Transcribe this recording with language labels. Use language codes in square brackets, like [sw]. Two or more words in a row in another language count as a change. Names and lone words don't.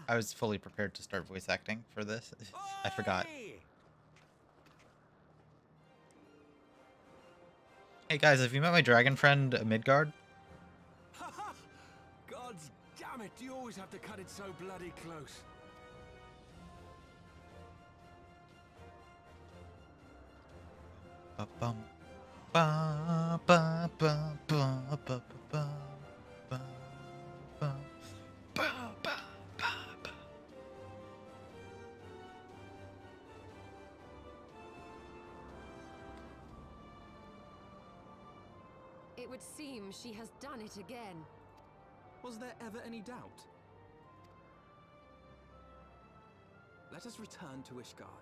[en] I was fully prepared to start voice acting for this. I forgot. Hey guys, have you met my dragon friend Midgard? Gods damn it, do you always have to cut it so bloody close? Ba-bum. Ba ba ba ba ba ba ba ba ba ba ba ba. It would seem she has done it again. Was there ever any doubt? Let us return to Ishgard.